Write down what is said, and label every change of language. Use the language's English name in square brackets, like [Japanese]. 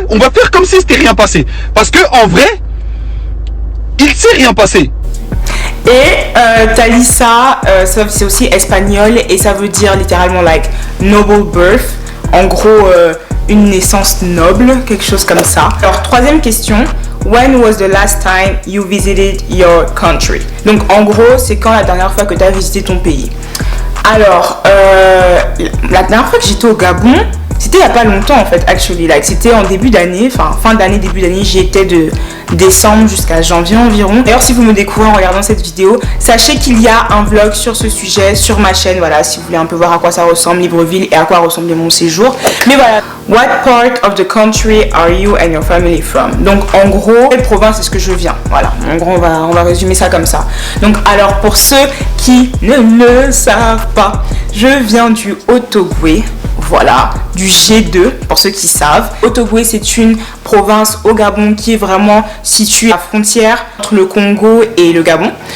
[French] On va faire comme si c'était rien passé. Parce que en vrai, il s'est rien passé. Et Talissa, c'est aussi espagnol et ça veut dire littéralement [English] like noble birth. [French] En gros, une naissance noble, quelque chose comme ça. Alors, troisième question. [English] When was the last time you visited your country? [French] Donc, en gros, c'est quand la dernière fois que tu as visité ton pays? Alors, la dernière fois que j'étais au Gabon, C'était il y a pas longtemps en fait, actually. Like, c'était en début d'année, enfin fin d'année, début d'année. J'y étais de décembre jusqu'à janvier environ. D'ailleurs, si vous me découvrez en regardant cette vidéo, sachez qu'il y a un vlog sur ce sujet sur ma chaîne. Voilà, si vous voulez un peu voir à quoi ça ressemble Libreville et à quoi ressemblait mon séjour. Mais voilà. [English] What part of the country are you and your family from? [French] Donc en gros, quelle province est-ce que je viens? Voilà, en gros on va résumer ça comme ça. Donc alors pour ceux qui ne le savent pas, je viens du Otooué. Voilà, du G2 pour ceux qui savent. Otooué, c'est une province au Gabon qui est vraiment située à la frontière entre le Congo et le Gabon.